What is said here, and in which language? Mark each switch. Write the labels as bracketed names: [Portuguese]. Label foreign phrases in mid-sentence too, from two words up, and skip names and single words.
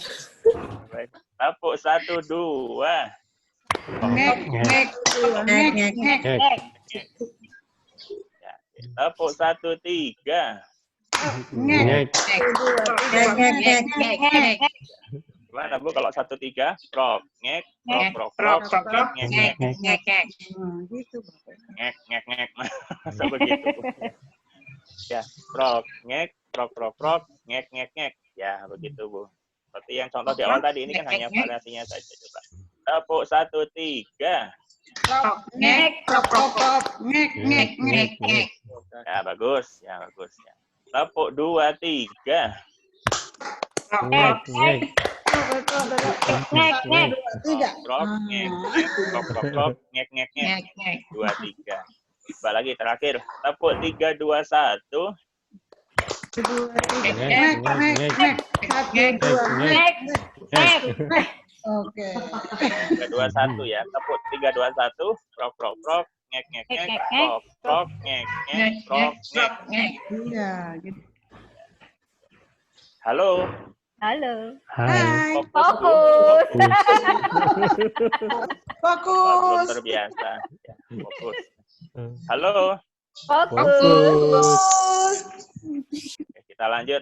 [Indonesian] Baik. Tepuk 1, 2. Ngek. Ngek. Ya. Tepuk 1, 3. Ngek. Gimana, Bu, kalau 1, 3? Prok, ngek, prok, prok, prok, ngek, ngek, ngek, ngek, ngek. Masa begitu, Bu? Ya, prok, ngek, prok, prok, prok, ngek, ngek, ngek. Ya, begitu, Bu. Seperti yang contoh di awal tadi, ini kan hanya variasinya saja. Coba. Tepuk 1, 3. Ya, bagus. Ya, bagus. Ya. Tepuk 2, 3. Ngek. Ngek. Ngek, ngek. Prok, ngek, ngek, prok, prok, prok, ngek, ngek, ngek. 2, 3. Coba lagi terakhir. Tepuk 3, 2, 1. Ngek. Ngek. Ngek. Ngek. Oke. 3, 2, 1 ya. Tepuk 3, 2, 1. Prok, prok, prok. Ngek, ngek, ngek. Prok, prok, ngek, ngek. Prok, ngek. Iya, gitu. Halo. Halo. Hai. Fokus, Bu. Fokus. Belum terbiasa. Ya, fokus. Halo. Fokus. Oke, kita lanjut.